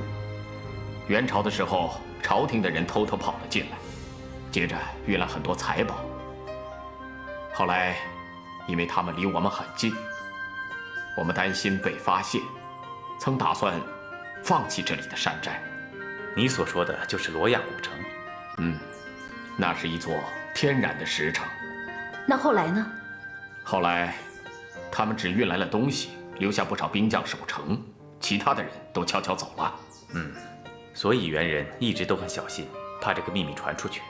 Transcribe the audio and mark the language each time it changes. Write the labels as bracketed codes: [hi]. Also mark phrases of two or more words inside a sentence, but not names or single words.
[zh] 元朝的時候，朝廷的人偷偷跑了進來，接着運了很多財寶。後來，因為他們離我們很近，我們擔心被發現，曾打算放棄這裡的山寨。你所說的就是羅亞古城？那是一座天然的石城。那后来呢？后来，他们只运来了东西，留下不少兵将守城，其他的人都悄悄走了。所以猿人一直都很小心，怕这个秘密传出去。